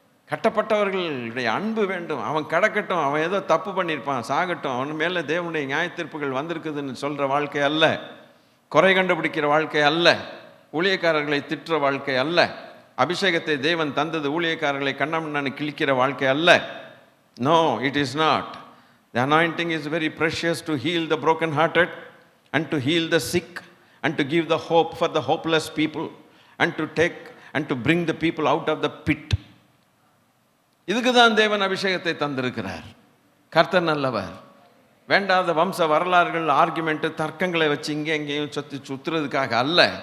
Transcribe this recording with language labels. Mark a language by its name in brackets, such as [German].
[Tamil] கட்டப்பட்டவர்களுடைய அன்பு வேண்டும். அவன் கடக்கட்டும், அவன் ஏதோ தப்பு பண்ணியிருப்பான், சாகட்டும், அவன் மேலே தேவனுடைய நியாயத்தீர்ப்புகள் வந்திருக்குதுன்னு சொல்கிற வாழ்க்கை அல்ல, குறை கண்டுபிடிக்கிற வாழ்க்கை அல்ல, ஊழியக்காரர்களை திட்டுற வாழ்க்கை அல்ல, அபிஷேகத்தை தேவன் தந்தது ஊழியக்காரர்களை கண்ணமண்ணான்னு கிழிக்கிற வாழ்க்கை அல்ல. [English] No, it is not. The anointing is very precious to heal the broken-hearted and to heal the sick and to give the hope for the hopeless people and to take and to bring the people out of the pit. [Tamil] இதுக்கு தான் தேவன் அபிஷேகத்தை தந்திருக்கிறார். கர்த்தர் நல்லவர். வேண்டாத வம்ச வரலாறுகள், ஆர்குமெண்ட்டு, தர்க்கங்களை வச்சு இங்கே எங்கேயும் சுற்றுறதுக்காக அல்ல.